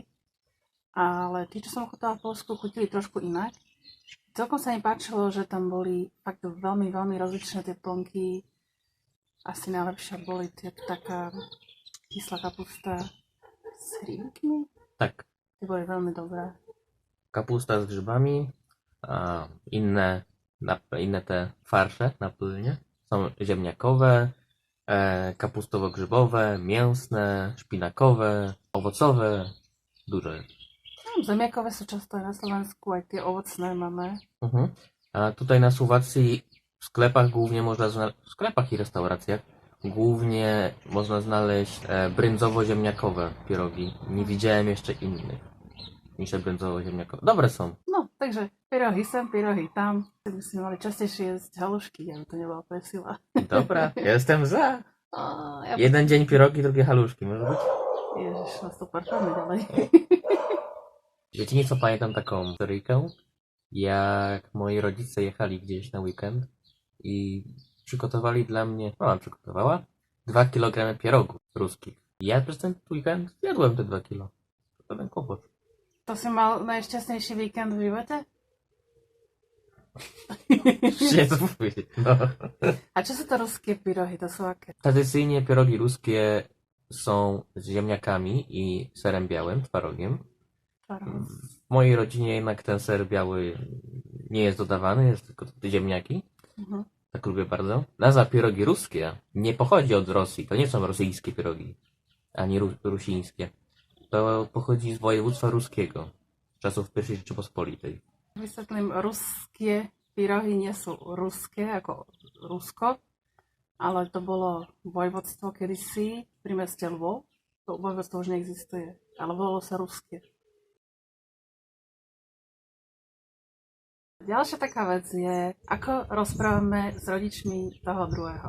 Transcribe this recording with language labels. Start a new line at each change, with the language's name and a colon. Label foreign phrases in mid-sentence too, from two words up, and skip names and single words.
Slovak: Ale tí, čo som ochutala v Poľsku, chutili trošku inak. Celkom sa mi páčilo, že tam boli fakt veľmi, veľmi rozličné tie plnky. Asi najlepšia boli tie taká kyslá kapusta s hríbkami. Tak, Tie boli veľmi dobré.
Polish: kapusta z grzybami, a inne te farsze na pylnie. Są ziemniakowe, kapustowo-grzybowe, mięsne, szpinakowe, owocowe. Dużo jest.
Slovak: Zemiakové sú často aj na Slovensku, aj tie ovocné máme.
Polish: A tutaj na Słowacji w sklepach głównie można znaleźć, w sklepach i restauracjach głównie można znaleźć brędzowo-ziemniakowe pierogi. Nie widziałem jeszcze innych niż te brędzowo-ziemniakowe. Dobre są. No,
Slovak: takže pyrohy sem, pyrohy tam. Tak by sme mali častejšie jesť halušky, aby to nebola presila.
Polish: Dobra, jestem za. Ja... Jeden dzień pierogi, drugie haluszki, może być?
Slovak: Ježiš, nás to parkujeme ďalej.
Polish: Wiecie nie co, pamiętam taką historyjkę, jak moi rodzice jechali gdzieś na weekend i przygotowali dla mnie, mama przygotowała 2 kg pierogów ruskich. Ja przez ten weekend zjadłem te 2 kilo. To ten kłopot.
Slovak: To si mal najšťastnejší víkend v živote?
Polish: Nie co powiedzieć, no.
Slovak: A čo sú to ruské pyrohy? To sú aké?
Polish: Tradycyjnie pierogi ruskie są z ziemniakami i serem białym, twarogiem. W mojej rodzinie jednak ten ser biały nie jest dodawany, jest tylko ziemniaki. Tak lubię bardzo. Nazwa pierogi ruskie nie pochodzi od Rosji. To nie są rosyjskie pierogi, ani rusińskie. To pochodzi z województwa ruskiego, z czasów I Rzeczypospolitej.
Slovak: Vysvetlím, ruské pyrohy nie sú ruské, ako Rusko, ale to bolo vojvodstvo kedysi pri meste Lvov. To vojvodstvo už neexistuje, ale volalo sa ruské. Ďalšia taká vec je, ako rozprávame s rodičmi toho druhého.